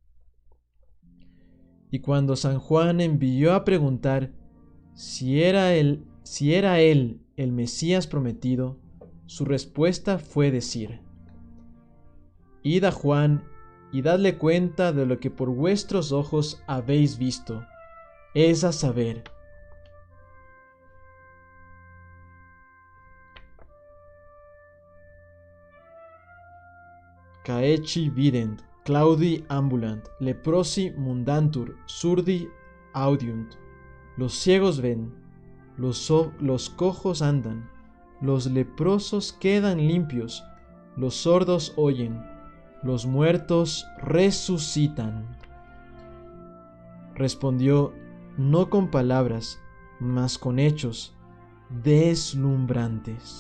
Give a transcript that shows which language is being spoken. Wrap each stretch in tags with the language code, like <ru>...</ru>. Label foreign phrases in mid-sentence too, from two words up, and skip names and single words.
<es>Y cuando San Juan envió a preguntar si era él el Mesías prometido, su respuesta fue decir: Id a Juan y dadle cuenta de lo que por vuestros ojos habéis visto, es a saber,</es> <la>caeci vident, claudi ambulant, leprosi mundantur, surdi audiunt.</la> <es>Los ciegos ven, los cojos andan, los leprosos quedan limpios, los sordos oyen, los muertos resucitan. Respondió, no con palabras, mas con hechos deslumbrantes.</es>